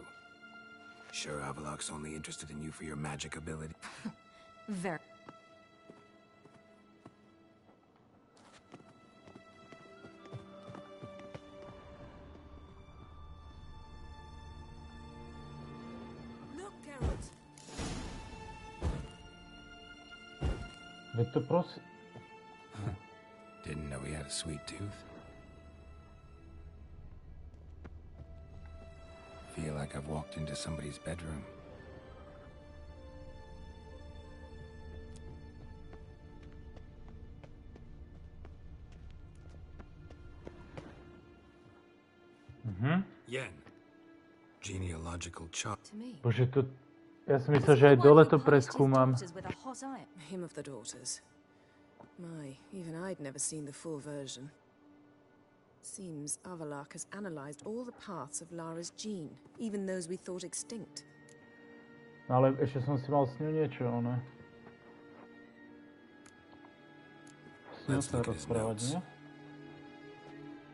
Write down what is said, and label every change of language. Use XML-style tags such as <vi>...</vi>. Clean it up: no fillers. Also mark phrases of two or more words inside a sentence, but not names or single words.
<en>Sure Avallac'h's only interested in you for your magic ability? Very. Look, Geralt.</en> <sk>Veď to prosím.</sk> <en>Didn't know he had a sweet tooth. Feel like I've walked into somebody's bedroom. Yen. Genealogical chart.</en> <sk>Bože, to... Ja som myslel, že aj dole to preskúmam.</sk> <en>Hymn of the Daughters. My, even I'd never seen the full version. Seems Avallac'h has analyzed all the paths of Lara's gene, even those we thought extinct.</en> <sk>No ale ešte som si mal s ňou niečo, ono. S ňou sa rozprávať, nie?</sk>